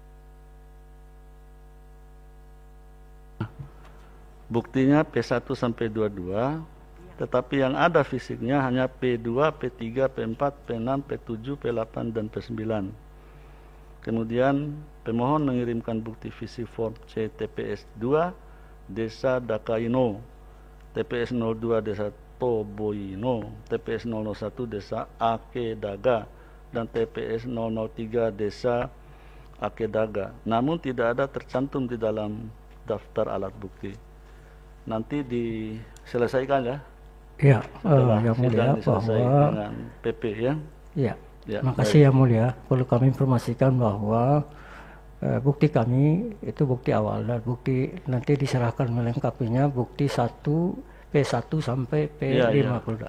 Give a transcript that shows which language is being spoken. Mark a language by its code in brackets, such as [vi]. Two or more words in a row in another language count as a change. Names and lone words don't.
[id] Buktinya P1 sampai 22, tetapi yang ada fisiknya hanya P2, P3, P4, P6, P7, P8 dan P9. Kemudian pemohon mengirimkan bukti fisik form C TPS 2 Desa Dakaino, TPS 02 Desa Toboino, TPS 001 Desa Akedaga, dan TPS 003 Desa Akedaga. Namun tidak ada tercantum di dalam daftar alat bukti. Nanti diselesaikan ya. Ya, Setelah yang mulia diselesaikan bahwa dengan PP ya. ya. Ya, Makasih yang mulia. Perlu kami informasikan bahwa bukti kami itu bukti awal dan bukti nanti diserahkan melengkapinya bukti 1 P1 sampai P50.